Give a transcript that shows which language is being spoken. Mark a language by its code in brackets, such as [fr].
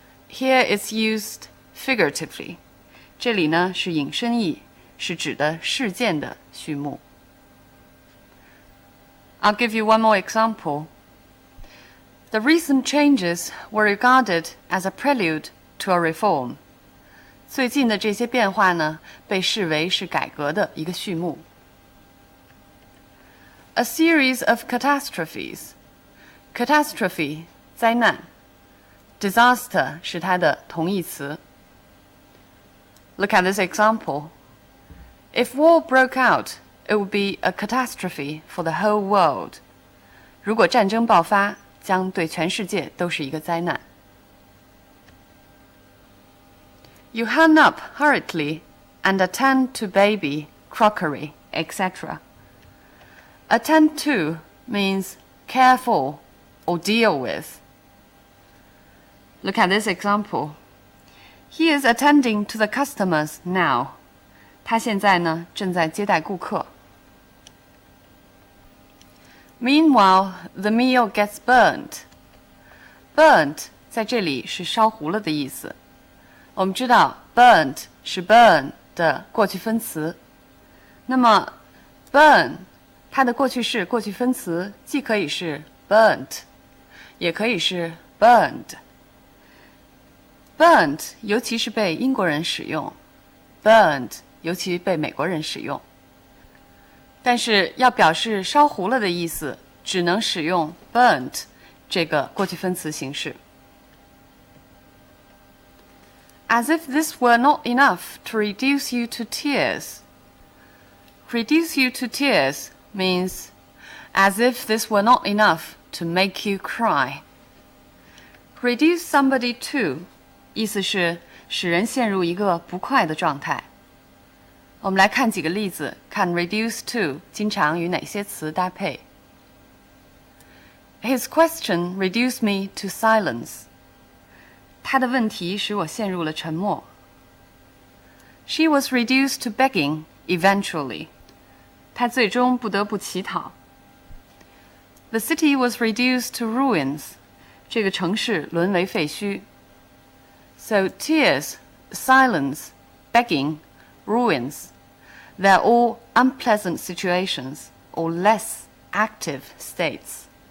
[en] Here it's used figuratively. [zh] 这里呢是引申义，是指的事件的序幕。 [en] I'll give you one more example. The recent changes were regarded as a prelude to a reform. [zh] 最近的这些变化呢，被视为是改革的一个序幕。 [en] A series of catastrophes. [zh] Catastrophe 灾难 ，disaster 是它的同义词。 [en] Look at this example. If war broke out, it would be a catastrophe for the whole world. [zh] 如果战争爆发，将对全世界都是一个灾难。 [en] You hurry up hurriedly and attend to baby, crockery, etc. Attend to means care for or deal with. Look at this example. He is attending to the customers now. [zh] 他现在呢，正在接待顾客。 [en] Meanwhile, the meal gets burnt. [zh] Burnt 在这里是烧糊了的意思。我们知道 burnt 是 burn 的过去分词。那么 burn 它的过去式、过去分词既可以是 burnt， 也可以是 burned。 burnt 尤其是被英国人使用 ，burned 尤其被美国人使用。但是要表示烧糊了的意思，只能使用 burnt 这个过去分词形式。 [en] As if this were not enough to reduce you to tears. Reduce you to tears means as if this were not enough to make you cry. [zh] Reduce somebody to 意思是使人陷入一个不快的状态。我们来看几个例子，看 reduce to 经常与哪些词搭配。 [en] His question reduced me to silence. [zh] 他的问题使我陷入了沉默。 [en] She was reduced to begging eventually. [zh] 她最终不得不乞讨。 [en] The city was reduced to ruins. [zh] 这个城市沦为废墟。 [en] So tears, silence, begging, ruins, they're all unpleasant situations or less active states.